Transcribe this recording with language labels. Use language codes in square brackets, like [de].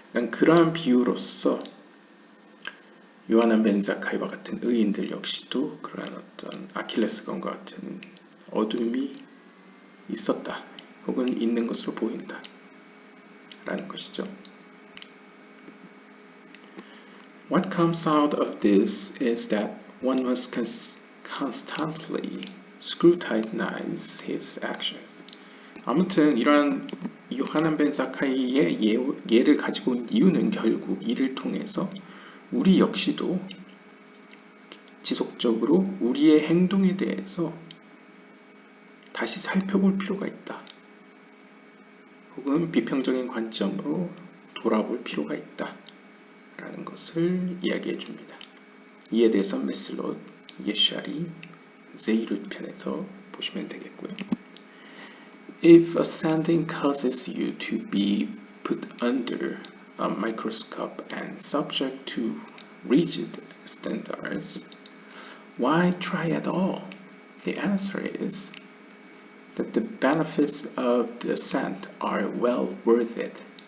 [ko] 그러한 비유로서 요하난 벤 자카이와 같은 의인들 역시도 그러한 어떤 아킬레스건과 같은 어둠이 있었다, 혹은 있는 것으로 보인다 라는 것이죠. [en] What comes out of this is that one must constantly scrutinize his actions. [ko] 아무튼 이러한 요하난 벤 자카이의 예를 가지고 온 이유는 결국 이를 통해서 우리 역시도 지속적으로 우리의 행동에 대해서 다시 살펴볼 필요가 있다, 혹은 비평적인 관점으로 돌아볼 필요가 있다 라는 것을 이야기해 줍니다. 이에 대해서 메슬롯 예샤리 제이룻 편에서 보시면 되겠고요. [en] If ascending causes you to be put under a microscope and subject to rigid standards, why try at all? The answer is that the benefits of the ascent are well worth it.